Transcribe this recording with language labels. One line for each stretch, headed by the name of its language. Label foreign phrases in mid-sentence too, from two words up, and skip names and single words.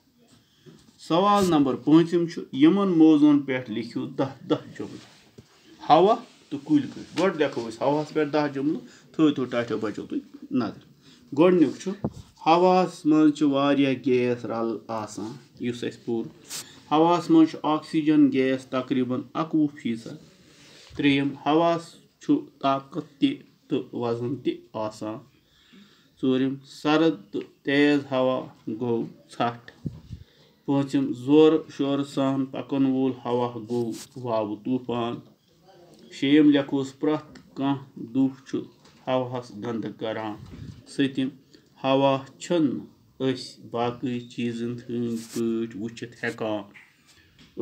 Kashmiri: सवाल नंबर 5 यमन मौजून पे लिखियो 10 जुमल हवा तो कुल गोड लिखो हवास पे 10 जुमल थो टाठियो बच्चों तुम नजर। गोडनिक हवास मज गैस रल आसान युस पूर हवास मज
English: oxygen gas
Kashmiri: तकरीबन 21%। त्रेयम हवास ताकत तो वजन आसान। चूरम सरद तो तेज हवा गो छठ। पांचम जोर शोर सान पकन वूल हवा गो वाव तूफान। शेम लिखोस प्रथ कह दुख हवास गंद करान। सतम हवा छन बाकी चीजन हंद पे वुचित हेकान।